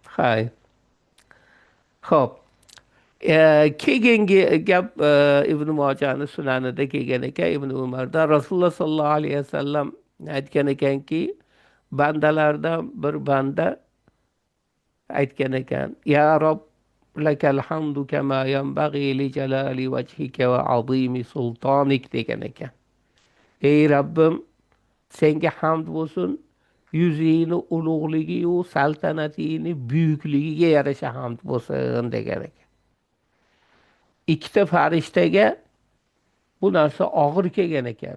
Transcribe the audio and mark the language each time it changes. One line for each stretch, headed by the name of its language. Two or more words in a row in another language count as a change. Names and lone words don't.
Uzbek: Xo'p, keyingi gap Ibn Mojani sunanida kelgan ekan, Ibn Umardan Rasululloh
Arabic: صلى الله عليه وسلم
Uzbek: aytgan ekanki, bandalardan bir banda aytgan ekan,
Arabic: يا رب, لك الحمد كما ينبغي لجلال وجهك و عظيم سلطانك
Uzbek: degan ekan. Ey Rabbim, senga hamd bo'lsin, yuzingni ulug'ligi-yu saltanatini buyukligiga yarasha hamd bo'lsin degan ekan. Ikkita farishtaga bu narsa og'ir kelgan ekan.